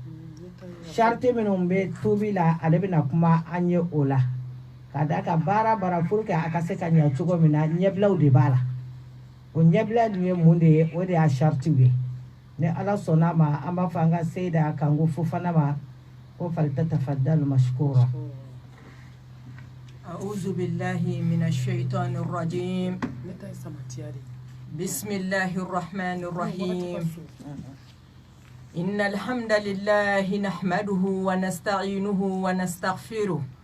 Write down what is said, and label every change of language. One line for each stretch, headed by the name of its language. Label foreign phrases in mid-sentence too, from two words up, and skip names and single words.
Bambara: sariti minnu bɛ tobi la ale bɛna kuma an ye o la ka da ka baara pour que a ka se ka ɲɛ cogo min na ɲɛbilaw de b'a la o ɲɛbila dun ye mun de ye o de y'a saritiw ye ni ala sɔnna ma an b'a fɔ an ka seyida kango fofana ma ko
Arabic: فلتتفضل مشكورة. أعوذ بالله من الشيطان الرجيم بسم الله الرحمن الرحيم إن الحمد لله نحمده ونستعينه ونستغفره